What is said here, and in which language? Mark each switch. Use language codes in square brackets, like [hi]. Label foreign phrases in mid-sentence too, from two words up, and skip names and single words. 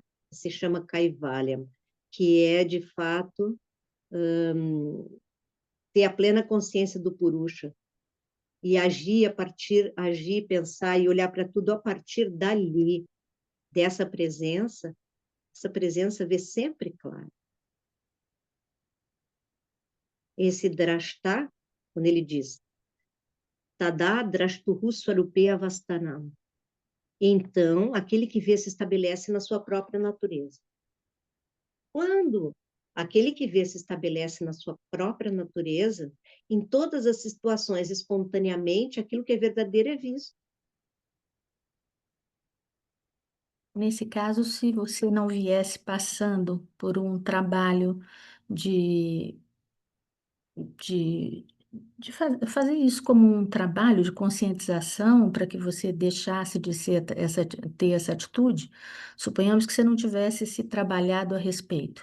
[pt] Se chama Kaivalya, que é, de fato, ter a plena consciência do Purusha e agir, pensar e olhar para tudo a partir dali, dessa presença, essa presença vê sempre claro. Esse drashta, quando ele diz, [sa] tada drashtuhu swarupe avastanam. [pt] Então, aquele que vê se estabelece na sua própria natureza. Quando aquele que vê se estabelece na sua própria natureza, em todas as situações, espontaneamente, aquilo que é verdadeiro é visto. Nesse caso, se você não viesse passando por um trabalho de, de, fazer isso como um trabalho de conscientização para que você deixasse de ter essa atitude, suponhamos que você não tivesse se trabalhado a respeito.